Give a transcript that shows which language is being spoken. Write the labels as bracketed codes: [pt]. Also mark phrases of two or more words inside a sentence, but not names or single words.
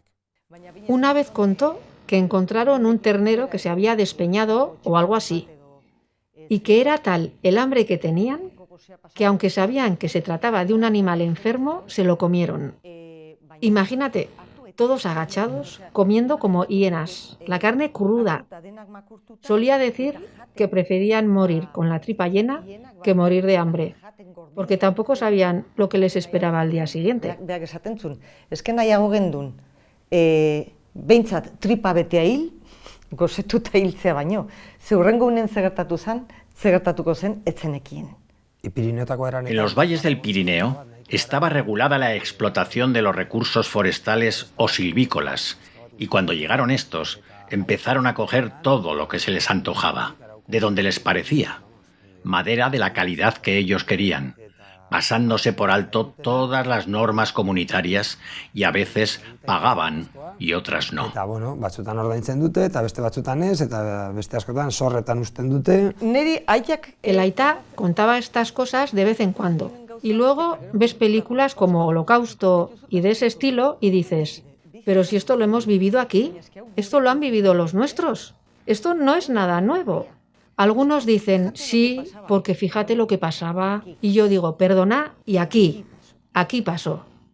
[es] Una vez contó que encontraron un ternero que se había despeñado o algo así, y que era tal el hambre que tenían que aunque sabían que se trataba de un animal enfermo, se lo comieron. Imagínate, todos agachados, comiendo como hienas, la carne cruda. Solía decir que preferían morir con la tripa llena que morir de hambre, porque tampoco sabían lo que les esperaba al día siguiente. [eu] Beak esaten zuen, eske nahiago gendun, behintzat tripa betea hil, gozetuta hiltzea baino. Ze hurrengo unen zegertatu zen, zegertatuko zen etzenekien. [es] En los valles del Pirineo estaba regulada la explotación de los recursos forestales o silvícolas, y cuando llegaron estos, empezaron a coger todo lo que se les antojaba, de donde les parecía, madera de la calidad que ellos querían, pasándose por alto todas las normas comunitarias y a veces pagaban y otras no. [eu] Eta, bueno, batzutan ordaintzen dute, eta beste batzutan ez, eta beste askotan zorretan usten dute. [es] El Aitá contaba estas cosas de vez en cuando, y luego ves películas como Holocausto y de ese estilo y dices, pero si esto lo hemos vivido aquí, esto lo han vivido los nuestros, esto no es nada nuevo. Algunos dicen, sí, porque fíjate lo que pasaba, y yo digo, perdona, y aquí pasó.